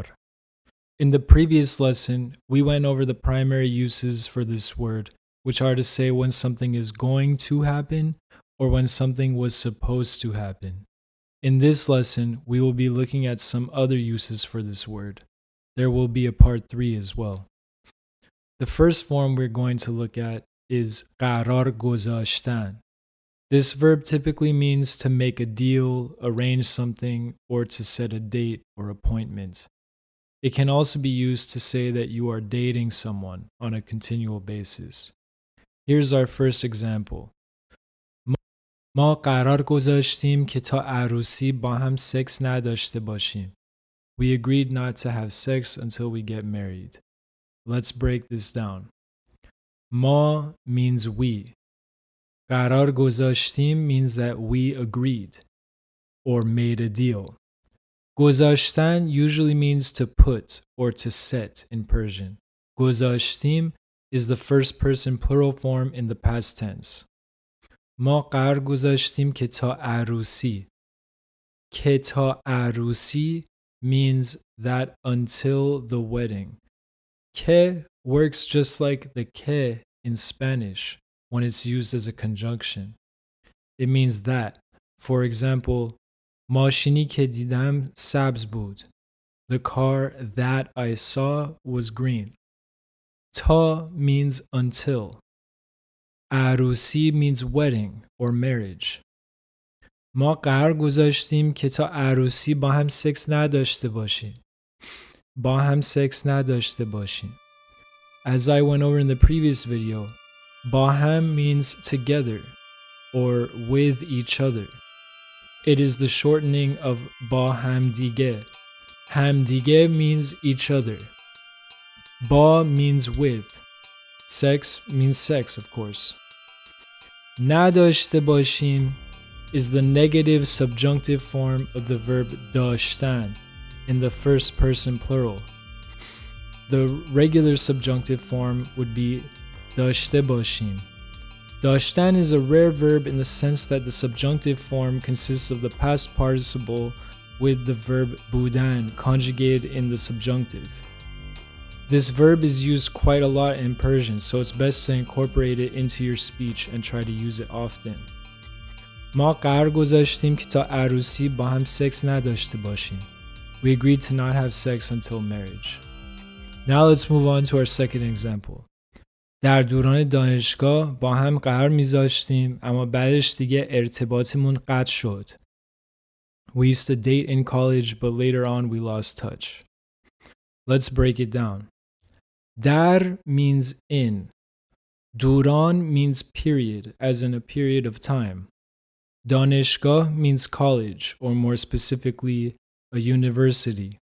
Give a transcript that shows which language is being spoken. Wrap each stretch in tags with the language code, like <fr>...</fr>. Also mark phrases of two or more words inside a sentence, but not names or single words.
<en>In the previous lesson, we went over the primary uses for this word, which are to say when something is going to happen or when something was supposed to happen. In this lesson, we will be looking at some other uses for this word. There will be a part 3 as well. The first form we're going to look at is</en> <fa>قرار گذاشتن.</fa> <en>This verb typically means to make a deal, arrange something, or to set a date or appointment. It can also be used to say that you are dating someone on a continual basis. Here's our first example.</en> <fa>ما قرار گذاشتیم که تا عروسی با هم سکس نداشته باشیم.</fa> <en>We agreed not to have sex until we get married. Let's break this down. ما means we.</en> <fa>قرار گذاشتیم</fa> <en>means that we agreed or made a deal. گذاشتن usually means to put or to set in Persian. گذاشتیم is the first person plural form in the past tense.</en> <fa>ما قرار گذاشتیم که تا عروسی. که تا عروسی</fa> <en>means that until the wedding. که works just like the que in Spanish when it's used as a conjunction. It means that. For example,</en> <fa>ماشینی که دیدم سبز بود.</fa> <en>The car that I saw was green. تا means until. عروسی means wedding or marriage.</en> <fa>ما قرار گذاشتیم که تا عروسی با هم سکس نداشته باشیم. با هم سکس نداشته باشیم.</fa> <en>As I went over in the previous video,</en> <fa>با هم</fa> <en>means together or with each other. It is the shortening of</en> <fa>با همدیگه.</fa> <en>همدیگه means each other. با means with. Sex means sex, of course.</en> <fa>نداشته باشیم</fa> <en>is the negative subjunctive form of the verb داشتن in the first person plural. The regular subjunctive form would be</en> <fa>داشته باشیم.</fa> <en>داشتن is a rare verb in the sense that the subjunctive form consists of the past participle with the verb بودن conjugated in the subjunctive. This verb is used quite a lot in Persian, so it's best to incorporate it into your speech and try to use it often.</en> <fa>ما قرار گذاشتیم که تا عروسی با هم سکس نداشته باشیم.</fa> <en>We agreed to not have sex until marriage. Now let's move on to our second example.</en> <fa>در دوران دانشگاه با هم قرار میذاشتیم اما بعدش دیگه ارتباطمون قطع شد.</fa> <en>We used to date in college but later on we lost touch. Let's break it down. در means in. دوران means period, as in a period of time. دانشگاه means college, or more specifically, a university.</en>